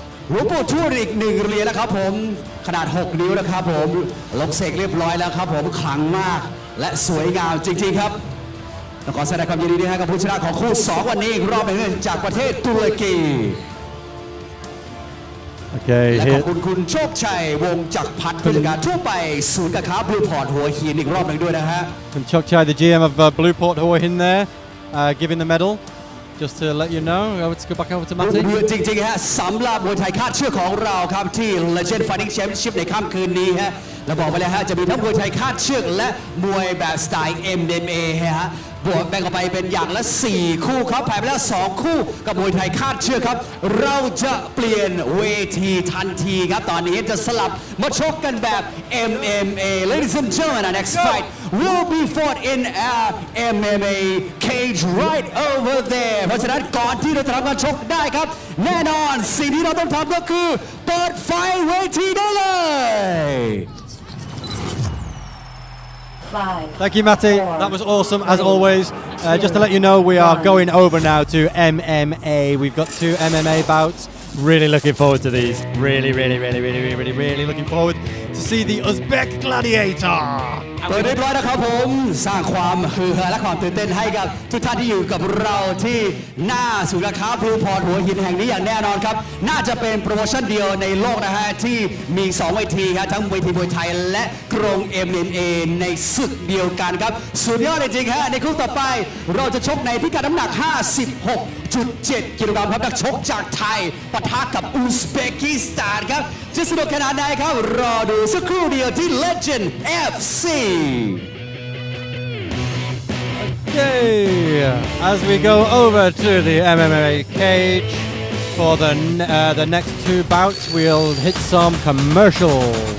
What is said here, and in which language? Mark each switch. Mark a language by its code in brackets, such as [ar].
[th] หลวงปู่ทวดอีก1เหรียญแล้วครับผมขนาด6นิ้วนะครับผมลงเสกเรียบร้อยแล้วครับผมขลังมากและสวยงามจริงๆครับต้องขอแสดงความยินดีด้วยกับผู้ชนะของคู่2วันนี้อีกรอบหนึ่งจากประเทศตุรกีและขอบคุณคุณโชคชัยวงศ์จักรพัฒน์ผู้จัดการทั่วไปศูนย์การค้าบลูพอร์ตหัวหินอีกรอบหนึ่งด้วยนะฮะ [en] And Chokchai, the GM of Blueport Hua Hin there, giving the medal. Just to let you know, let's go back over to Matty. [th] จริงๆฮะสำหรับมวยไทยคาดเชือกของเราครับที่ Legend Fighting Championship ในค่ำคืนนี้ฮะเราบอกไปแล้วฮะจะมีทั้งมวยไทยคาดเชือกและมวยแบบสไตล์ MMA ฮะ บวกแบ่งออกไปเป็นอย่างละ 4 คู่ครับแพ้ไปแล้ว 2 คู่กับมวยไทยคาดเชือกครับ เราจะเปลี่ยนเวทีทันทีครับ ตอนนี้จะสลับมาชกกันแบบ MMA [en] Ladies and gentlemen our next fight will be fought in our MMA cage right over there [th] เพราะฉะนั้นก่อนที่เราจะทำการชกได้ครับ แน่นอนสิ่งที่เราต้องทำก็คือเปิดไฟเวทีได้เลย [en] Thank you, Matty. That was awesome, as always. Just to let you know, we are going over now to MMA. We've got 2 MMA bouts. Really looking forward to these. Really looking forward to see the Uzbek gladiator. [th] เปิดเรียบร้อยนะครับผมสร้างความฮือฮาและความตื่นเต้นให้กับทุกท่านที่อยู่กับเราที่หน้าศูนย์การค้าพลูพอร์ตหัวหินแห่งนี้อย่างแน่นอนครับน่าจะเป็นโปรโมชั่นเดียวในโลกนะฮะที่มี2เวทีครับทั้งเวทีมวยไทยและกรง MMA ในศึกเดียวกันครับสุดยอดจริงๆฮะในคู่ต่อไป เราจะชกในพิกัดน้ำหนัก 56.7 กิโลกรัมครับนักชกจากไทยปะทะกับอุซเบกิสถานครับจะสนุกขนาดไหนครับรอดูสักครู่เดียวที่ Legend FC [en] Okay, as we go over to the MMA cage for the next 2 bouts, we'll hit some commercials.